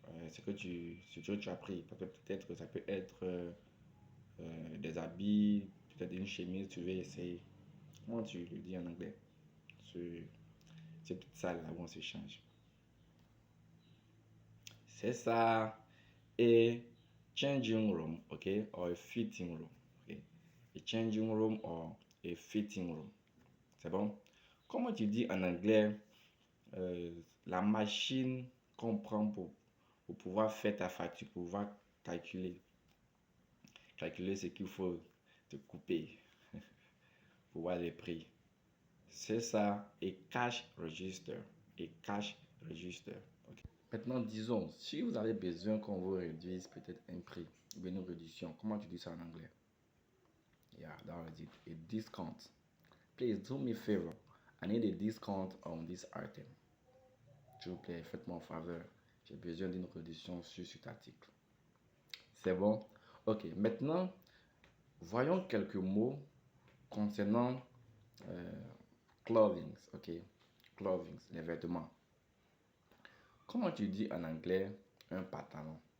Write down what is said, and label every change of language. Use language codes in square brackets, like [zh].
[fr] ce que tu as pris. Parce que peut-être que ça peut être des habits, peut-être une chemise, tu veux essayer. Comment tu le dis en anglais? Ce- Cette petite salle là où on s'échange. C'est ça. [en] A changing room, okay, or a fitting room, okay. A changing room or a fitting room. [fr] C'est bon? Comment tu dis en anglais la machine qu'on prend pour pouvoir faire ta facture, pour pouvoir calculer ce qu'il faut te couper pour voir les prix. C'est ça, et cash register. Et cash register. Okay. Maintenant, disons, si vous avez besoin qu'on vous réduise peut-être un prix, ou une réduction, comment tu dis ça en anglais? [en] Yeah, that was it. A discount. Please do me a favor. I need a discount on this item. [fr] S'il vous plaît, faites-moi un faveur. J'ai besoin d'une réduction sur cet article. C'est bon? Ok, maintenant, voyons quelques mots concernant clothing. Ok, clothing, les vêtements. Comment tu dis en anglais un pantalon?